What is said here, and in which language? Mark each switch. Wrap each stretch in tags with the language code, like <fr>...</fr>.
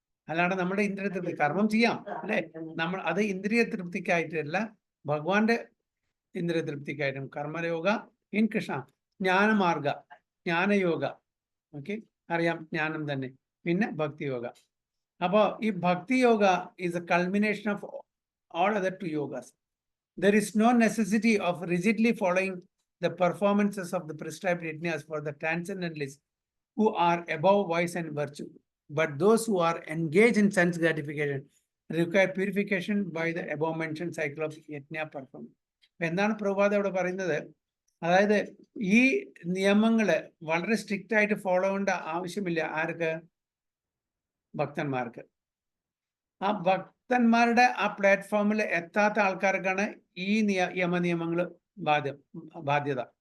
<ml>അല്ലാണ്ട് നമ്മുടെ ഇന്ദ്രിയ തൃപ്തി, കർമ്മം ചെയ്യാം അല്ലെ, നമ്മൾ അത് ഇന്ദ്രിയ തൃപ്തിക്കായിട്ടല്ല, ഭഗവാന്റെ ഇന്ദ്രിയ തൃപ്തിക്കായിട്ടും. കർമ്മയോഗ ഇൻ കൃഷ്ണ. ജ്ഞാനമാർഗ, ജ്ഞാനയോഗ, ഓക്കെ, അറിയാം ജ്ഞാനം തന്നെ. പിന്നെ ഭക്തിയോഗ. അപ്പോൾ ഈ ഭക്തിയോഗ</ml> <en>Is a culmination of all other 2 yogas. There is no necessity of rigidly following the performances of the prescribed yajnas for the transcendentalists who are above vice and virtue, but those who are engaged in sense gratification require purification by the above mentioned cycle of yajna performance.</en> <ml>എന്താണ് പ്രഭുപാദ അവിടെ പറയുന്നത്? അതായത് ഈ നിയമങ്ങള് വളരെ strict ആയിട്ട് follow ചെയ്യേണ്ട ആവശ്യമില്ല. ആർക്ക്? ഭക്തന്മാർക്ക്. ആ ഭക്തന്മാരുടെ ആ പ്ലാറ്റ്ഫോമിൽ എത്താത്ത ആൾക്കാർക്കാണ് ഈ യമനിയമങ്ങൾ ബാധ്യത.</ml>